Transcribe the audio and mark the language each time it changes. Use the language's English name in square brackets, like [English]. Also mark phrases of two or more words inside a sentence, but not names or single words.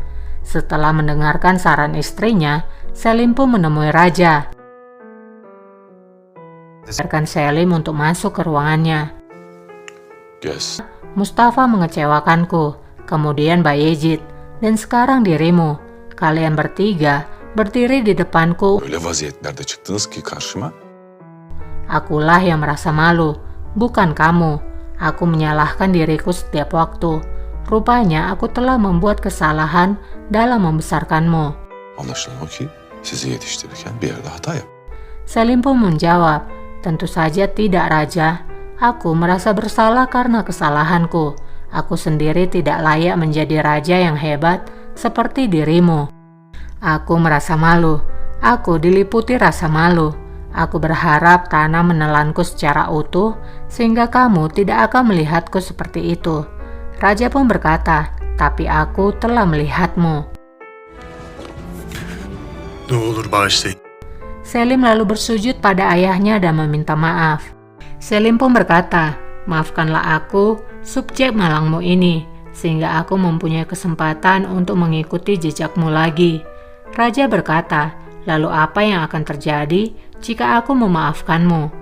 [Indonesian] Setelah mendengarkan saran istrinya, Selim pun menemui Raja. Biarkan Selim untuk masuk ke ruangannya. Yes. Mustafa mengecewakanku, kemudian Bayezid, dan sekarang dirimu. Kalian bertiga berdiri di depanku. [Turkish] Öyle vaziyetlerde çıktınız ki karşıma. [Indonesian] Akulah yang merasa malu, bukan kamu. Aku menyalahkan diriku setiap waktu. Rupanya aku telah membuat kesalahan dalam membesarkanmu. [Turkish] Anlaşılan o ki sizi yetiştirirken bir yerde hata yap. [Indonesian] Selim pun menjawab, tentu saja tidak Raja. Aku merasa bersalah karena kesalahanku. Aku sendiri tidak layak menjadi raja yang hebat seperti dirimu. Aku merasa malu. Aku diliputi rasa malu. Aku berharap tanah menelanku secara utuh sehingga kamu tidak akan melihatku seperti itu. Raja pun berkata, tapi aku telah melihatmu. [Turkish] Ne olur bağışlayın. [Indonesian] Selim lalu bersujud pada ayahnya dan meminta maaf. Selim pun berkata, maafkanlah aku, subjek malangmu ini, sehingga aku mempunyai kesempatan untuk mengikuti jejakmu lagi. Raja berkata, lalu apa yang akan terjadi jika aku memaafkanmu?